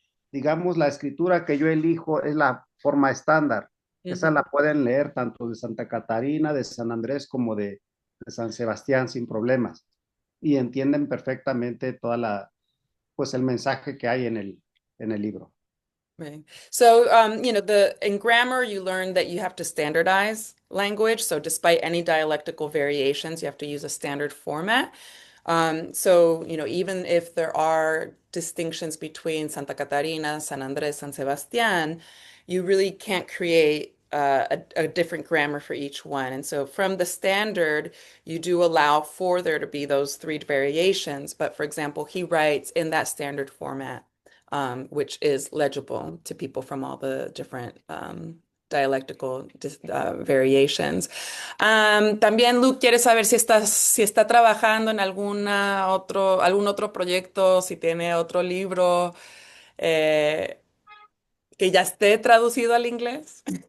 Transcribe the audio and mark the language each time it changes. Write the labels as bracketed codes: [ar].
[es] Digamos, la escritura que yo elijo es la forma estándar. Esa ujú. la pueden leer tanto de Santa Catarina, de San Andrés, como de San Sebastián sin problemas. Y entienden perfectamente pues el mensaje que hay en el libro. [en] Right. So, in grammar, you learn that you have to standardize language. So, despite any dialectical variations, you have to use a standard format. So, even if there are distinctions between Santa Catarina, San Andres, San Sebastián, you really can't create a different grammar for each one. And so, from the standard, you do allow for there to be those three variations. But for example, he writes in that standard format which is legible to people from all the different dialectical variations. [es] También Luke quiere saber si está trabajando en algún otro proyecto, si tiene otro libro eh, que ya esté traducido al inglés.